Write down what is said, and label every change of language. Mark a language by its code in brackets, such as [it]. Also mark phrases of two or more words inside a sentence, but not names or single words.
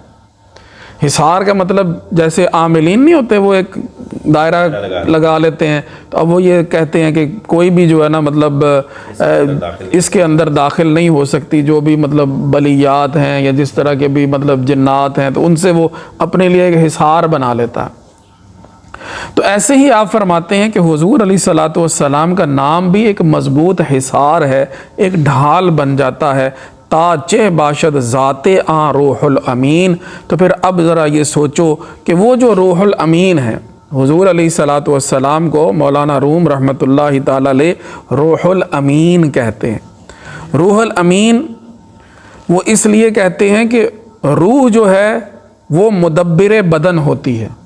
[ur] حصار کا مطلب جیسے عاملین نہیں ہوتے، وہ ایک دائرہ لگا لیتے ہیں، تو اب وہ یہ کہتے ہیں کہ کوئی بھی جو ہے نا مطلب اس کے اندر داخل نہیں ہو سکتی، جو بھی مطلب بلیات ہیں یا جس طرح کے بھی مطلب جنات ہیں، تو ان سے وہ اپنے لیے ایک حصار بنا لیتا ہے۔ تو ایسے ہی آپ فرماتے ہیں کہ حضور [ar] علیہ صلاۃ والسلام [ur] کا نام بھی ایک مضبوط حصار ہے، ایک ڈھال بن جاتا ہے، [fa] تا چہ باشد ذات آن روح الامین۔ [ur] تو پھر اب ذرا یہ سوچو کہ وہ جو روح الامین ہے، حضور [ar] علیہ صلاۃ والسلام [ur] کو مولانا روم [ar] رحمۃ اللہ تعالی علیہ [ur] روح الامین کہتے ہیں۔ روح الامین وہ اس لیے کہتے ہیں کہ روح جو ہے وہ مدبر بدن ہوتی ہے۔